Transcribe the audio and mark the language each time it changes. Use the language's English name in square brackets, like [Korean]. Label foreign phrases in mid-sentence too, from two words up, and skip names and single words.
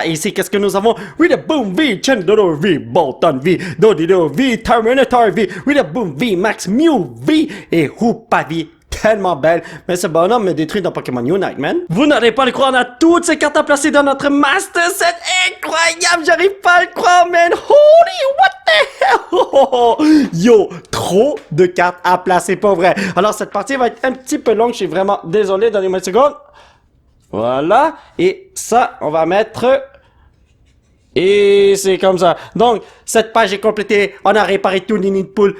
[French] Et ici, qu'est-ce que nous avons? [English] With a Boom V, Chendodo V, Bolton V, Dodido V, Terminator V, with a Boom V, Max Mew V et Hoopa V. [French] Tellement belle, mais ce bonhomme me détruit dans Pokémon Unite, man. Vous n'allez pas le croire, on a toutes ces cartes à placer dans notre Master Set. Incroyable, j'arrive pas à le croire, man. [English] Holy, what the hell? [French] Yo, trop de cartes à placer, pas vrai. Alors, cette partie va être un petit peu longue, je suis vraiment désolé, donnez-moi une seconde. Voilà, et ça, on va mettre... Et c'est comme ça. Donc, cette page est complétée. On a réparé tout les nids de poule.